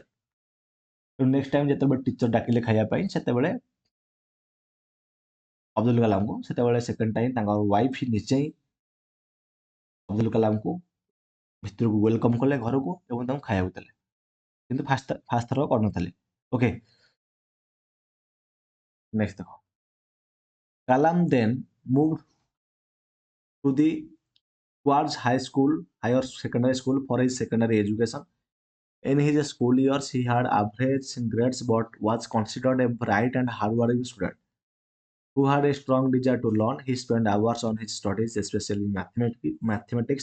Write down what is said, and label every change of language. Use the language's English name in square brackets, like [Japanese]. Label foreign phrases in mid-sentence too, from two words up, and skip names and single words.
[English] next time [Odia] ଯେତେବେଳେ ଟିଚର ଡାକିଲେ ଖାଇବା ପାଇଁ, ସେତେବେଳେ ଅବଦୁଲ କାଲାମଙ୍କୁ ସେତେବେଳେ [English] second time [Odia] ତାଙ୍କ ୱାଇଫ ନିଜେ ହିଁ ଅବଦୁଲ କାଲାମଙ୍କୁ ଭିତରକୁ ୱେଲକମ୍ କଲେ ଘରକୁ ଏବଂ ତାଙ୍କୁ ଖାଇବାକୁ ଦେଲେ, କିନ୍ତୁ ଫାଷ୍ଟ ଥର କରିନଥିଲେ। [English] okay, next ଦେଖ। Kalam then moved to the towards higher secondary school for his secondary education. In his school years, he had average grades but was considered a bright and hardworking student who had a strong desire to learn. He spent hours on his studies, especially mathematics.